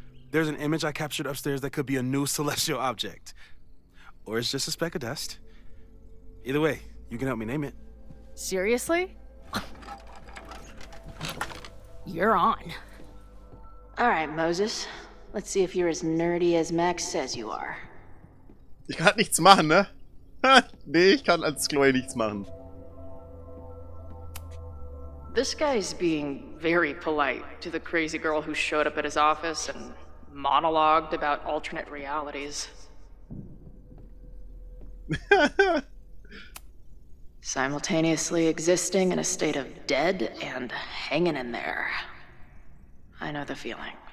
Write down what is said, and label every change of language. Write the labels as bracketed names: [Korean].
[English] There's an image I captured upstairs that could be a new celestial object. Or it's just a speck of dust. Either way, you can help me name it. Seriously? You're on. All right, Moses. Let's see if you're as nerdy as Max says you are. [German] Ich kann nichts machen, ne? Nee, ich kann als Chloe nichts machen. [English] This guy's being very polite to the crazy girl who showed up at his office and monologued about alternate realities. Simultaneously existing in a state of dead and hanging in there. I know the feeling.